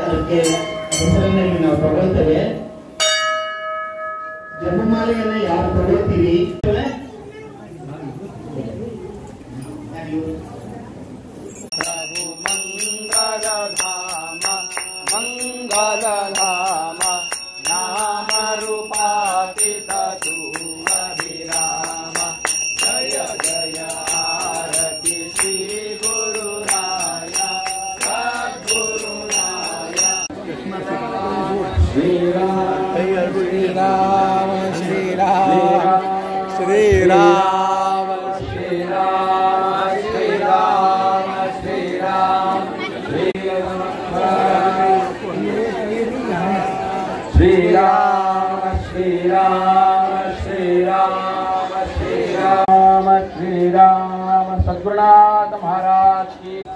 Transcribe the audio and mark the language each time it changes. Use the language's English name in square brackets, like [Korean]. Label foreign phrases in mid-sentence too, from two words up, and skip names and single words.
[Kannada] ಅದಕ್ಕೆ ಹೆಸರಿನಲ್ಲಿ ನಾವು ತಗೊಳ್ತೇವೆ. ಜಪಮಾಲೆಯನ್ನ ಯಾರು ತಗೊಳ್ತೀವಿ [Marathi] मंगलधाम नाम रूपातीत तू अभिराम जय जय आरती श्री गुरुराय सद्गुरुराय श्रीराम श्रीराम श्रीराम श्रीराम श्रीराम श्रीराम श्रीराम श्रीराम श्रीराम श्रीराम श्रीराम श्रीराम सद्गुरुनाथ महाराज की